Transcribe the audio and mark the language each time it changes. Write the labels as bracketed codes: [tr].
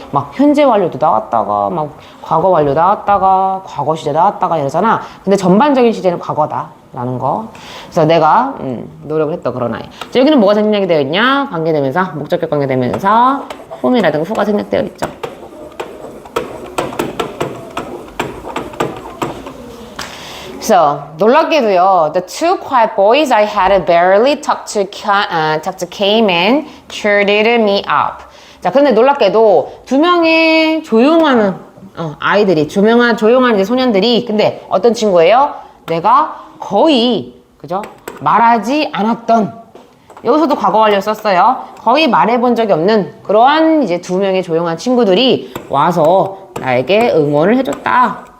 [ko] 막 현재 완료도 나왔다가, 막 과거 완료 나왔다가, 과거 시제 나왔다가 이러잖아. 근데 전반적인 시제는 과거다. 라는 거. 그래서 내가, 노력을 했던 그런 아이. 자, 여기는 뭐가 생략이 되어 있냐? 관계대명사, 목적격 관계대명사, whom이라든가 who가 생략되어 있죠. 그래서 놀랍게도요, [en] the two quiet boys I had barely talked to came and cheered me up. [ko] 자, 근데 놀랍게도 두 명의 조용한 아이들이, 조용한 이제 소년들이, 근데 어떤 친구예요? 내가 거의, 그죠? 말하지 않았던, 여기서도 과거 완료 썼어요. 거의 말해본 적이 없는 그러한 이제 두 명의 조용한 친구들이 와서 나에게 응원을 해줬다.